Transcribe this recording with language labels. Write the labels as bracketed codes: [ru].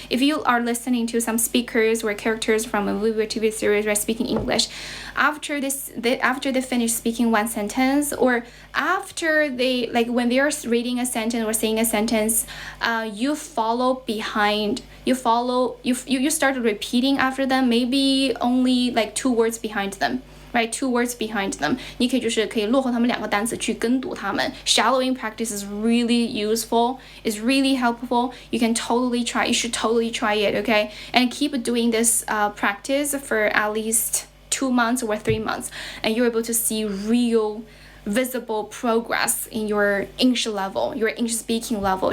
[en] If you are listening to some speakers or characters from a movie or TV series, right, speaking English, after they finish speaking one sentence, or after they when they are reading a sentence or saying a sentence, you follow behind. You start repeating after them, maybe only like 2 words behind them. Right, 2 words behind them. [zh] 你可以落后他们2个单词去跟读他们。 [en] Shadowing practice is really useful. It's really helpful. You should totally try it, okay? And keep doing this practice for at least 2 months or 3 months, and you're able to see real visible progress in your English level, your English speaking level.